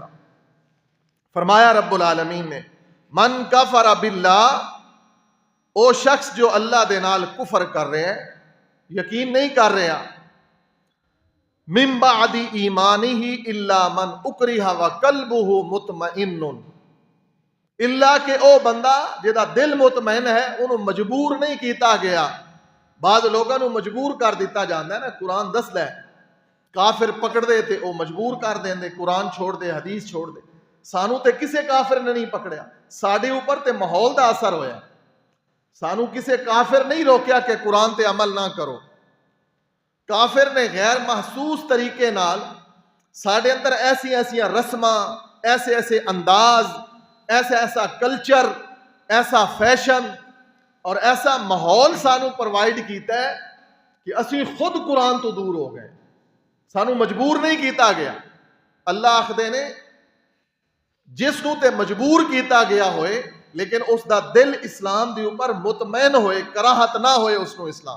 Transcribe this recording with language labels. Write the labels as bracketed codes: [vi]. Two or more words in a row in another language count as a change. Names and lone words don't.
[pa] فرمایا رب العالمین نے، [ar] من کفر باللہ، [pa] او شخص جو اللہ دے نال کفر کر رہے ہیں، یقین نہیں کر رہا، [ar] من بعد ایمانہ الا من اکرہ وقلبہ مطمئن، [pa] اللہ کہ او بندہ جہاں دل مطمئن ہے، انہوں مجبور نہیں کیتا گیا. [ur] بعض لوگوں مجبور کر دیتا جاتا ہے نا. [pa] قرآن دسدا ہے کافر پکڑ دے تے او مجبور کر دیندے قرآن چھوڑ دے حدیث چھوڑ دے. سانو تے کسے کافر نے نہیں پکڑیا, ساڈے اوپر تے ماحول دا اثر ہویا. سانو کسے کافر نہیں روکیا کہ قرآن تے عمل نہ کرو. کافر نے غیر محسوس طریقے نال ساڈے اندر ایسی ایسا رسماں, ایسے ایسے انداز, ایسا کلچر, ایسا فیشن اور ایسا ماحول سانو پرووائڈ کیتا ہے کہ اسی خود قرآن تو دور ہو گئے. سانو مجبور نہیں کیتا گیا. اللہ آخدے نے جس نو تے مجبور کیتا گیا ہوئے لیکن اس دا دل اسلام دی اوپر مطمئن ہوئے, کراہت نہ ہوئے اس نو اسلام.